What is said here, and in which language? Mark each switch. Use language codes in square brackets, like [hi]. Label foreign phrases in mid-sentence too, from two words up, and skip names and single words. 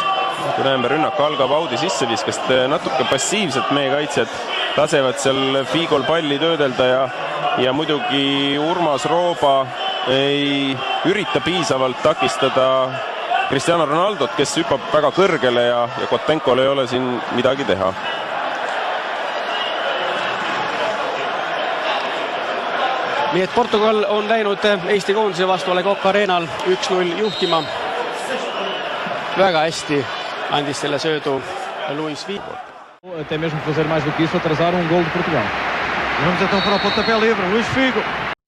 [et] Kui näeme, rünnak algab Audi sisseviskast, natuke passiivselt meie kaitsjad lasevad seal Figol palli töödelda ja muidugi Urmas Rooba ei ürita piisavalt takistada Cristiano Ronaldot, kes hüppab väga kõrgele ja Kotenkol ei ole siin midagi teha. Nii et Portugal on läinud Eesti koondise vastu A Le Coq Arenal 1-0 juhtima. Väga hästi andis selle söödu Luis Figo. [pt] Até mesmo fazer mais do que isso, atrasar gol de Portugal. Vamos então para o pontapé livre, Luis Figo.